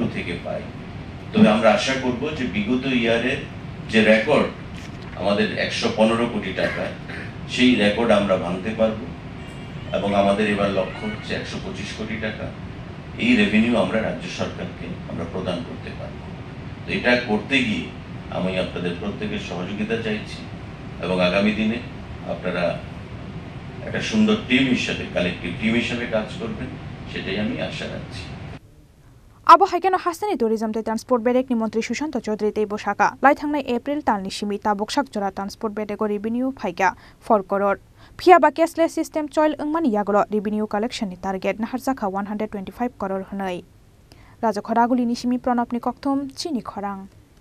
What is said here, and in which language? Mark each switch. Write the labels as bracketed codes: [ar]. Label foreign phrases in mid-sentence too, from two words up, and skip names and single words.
[bn] থেকে পাই তবে আমরা আশা করব যে বিগত ইয়ারের যে রেকর্ড আমাদের 115 কোটি টাকা সেই রেকর্ড আমরা ভাঙতে পারবো এবং আমাদের এবার লক্ষ্য হচ্ছে 125 কোটি টাকা এই রেভিনিউ আমরা রাজ্য সরকারকে আমরা প্রদান করতে পারবো তো এটা করতে গিয়ে আমি আপনাদের প্রত্যেকের সহযোগিতা চাইছি এবং আগামী দিনে আপনারা একটা সুন্দর টিম হিসেবে [en] collective team [bn] হিসেবে কাজ করবেন সেটাই আমি আশা রাখছি [trp] Abo Haino Hasteni tourism te transport Bedek ni Mantri Sushanta Chowdhury tei Sakha lai thangnai April talni simi ta boksak jora transport Bedego revenue phaikha 4 crore Phia ba [en] cashless system [trp] choil wngmani yaglo [en] revenue collection [trp] ni target naharjakha 125 crore hnai Raja Khoraguli ni simi Pranab ni kokthum chini khorang